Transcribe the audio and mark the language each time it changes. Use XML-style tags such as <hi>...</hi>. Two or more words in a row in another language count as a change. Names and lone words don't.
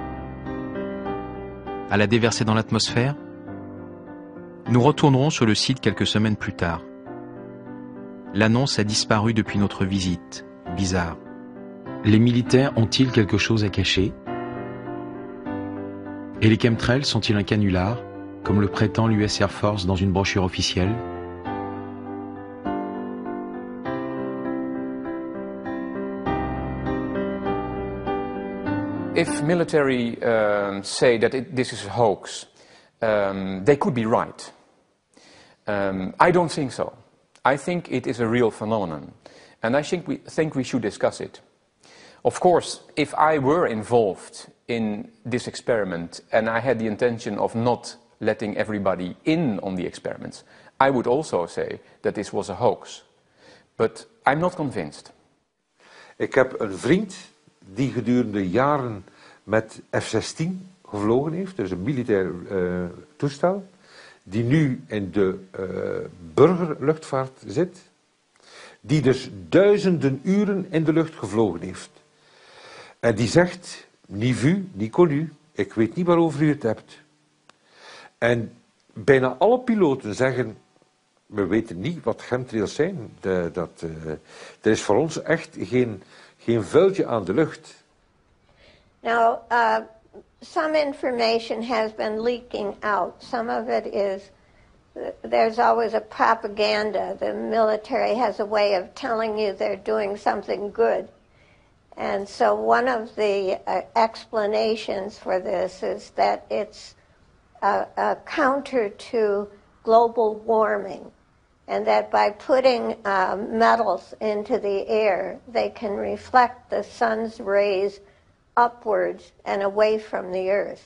<fr>À la déverser dans l'atmosphère? Nous retournerons sur le site quelques semaines plus tard. L'annonce a disparu depuis notre visite. Bizarre. Les militaires ont-ils quelque chose à cacher? Et les chemtrails sont-ils un canular, comme le prétend l'US Air Force dans une brochure officielle?</fr> <en>If military say that this is a hoax, they could be right. I don't think so. I think it is a real phenomenon, and I think we should discuss it. Of course, if I were involved in this experiment and I had the intention of not letting everybody in on the experiments, I would also say that this was a hoax. But I'm not convinced.</en> <nl>Ik heb een vriend die gedurende jaren met F-16 gevlogen heeft, dus een militair toestel, die nu in de burgerluchtvaart zit, die dus duizenden uren in de lucht gevlogen heeft. En die zegt,</nl> <fr>ni vu, ni connu,</fr> <nl>ik weet niet waarover u het hebt. En bijna alle piloten zeggen, we weten niet wat chemtrails zijn. Er is voor ons echt geen vuiltje aan de lucht.</nl> <en>Now, some information has been leaking out. Some of it is, there's always a propaganda. The military has a way of telling you they're doing something good. And so one of the explanations for this is that it's a counter to global warming, and that by putting metals into the air, they can reflect the sun's rays upwards and away from the earth.</en>